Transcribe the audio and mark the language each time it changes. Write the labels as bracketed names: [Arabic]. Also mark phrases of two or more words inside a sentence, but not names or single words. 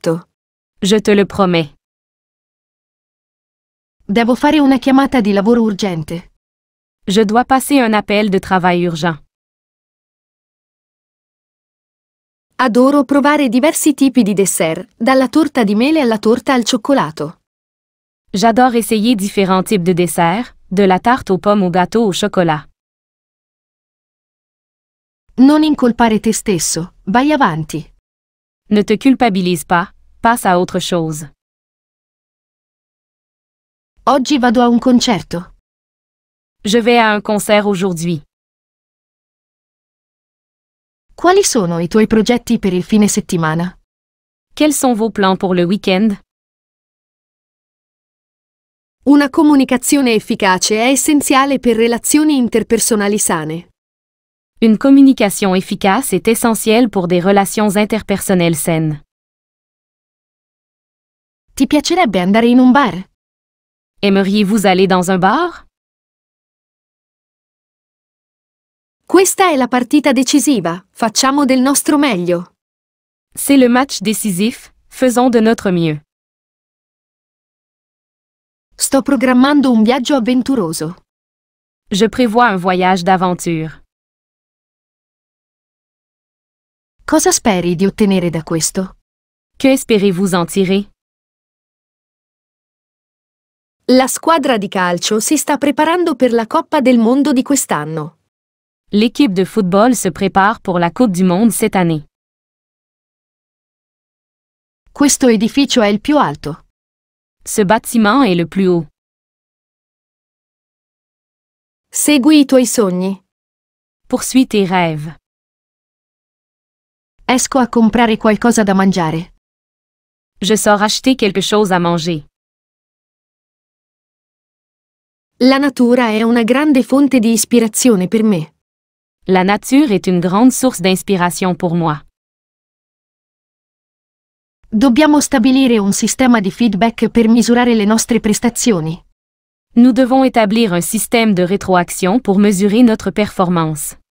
[Italian] Prometto. [French] Je te le promets. [Italian] Devo fare una chiamata di lavoro urgente. [French] Je dois passer un appel de travail urgent. [Italian] Adoro provare diversi tipi di dessert, dalla torta di mele alla torta al cioccolato. [French] J'adore essayer différents types de desserts, de la tarte aux pommes au gâteau au chocolat. [Italian] Non incolpare te stesso, vai avanti. [French] Ne te culpabilise pas, passe à autre chose. [Italian] Oggi vado a un concerto. [French] Je vais à un concert aujourd'hui. [Italian] Quali sono i tuoi progetti per il fine settimana? [French] Quels sont vos plans pour le week-end? [Italian] Una comunicazione efficace è essenziale per relazioni interpersonali sane. [French] Une communication efficace est essentielle pour des relations interpersonnelles saines. [Italian] Ti piacerebbe andare in un bar? [French] Aimeriez-vous aller dans un bar? [Italian] Questa è la partita decisiva, facciamo del nostro meglio. [French] C'est le match décisif, faisons de notre mieux. [Italian] Sto programmando un viaggio avventuroso. [French] Je prévois un voyage d'aventure. [Italian] Cosa speri di ottenere da questo? [French] Que espérez-vous en tirer? [Italian] La squadra di calcio si sta preparando per la Coppa del Mondo di quest'anno. [French] L'équipe de football se prépare pour la Coupe du Monde cette année. [Italian] Questo edificio è il più alto. [French] Ce bâtiment est le plus haut. [Italian] Segui i tuoi sogni. [French] Poursuis tes rêves. [Italian] Esco a comprare qualcosa da mangiare. [French] Je sors acheter quelque chose à manger. [Italian] La natura è una grande fonte di ispirazione per me. [French] La nature est une grande source d'inspiration pour moi. [Italian] Dobbiamo stabilire un sistema di feedback per misurare le nostre prestazioni. [French] Nous devons établir un système de rétroaction pour mesurer notre performance.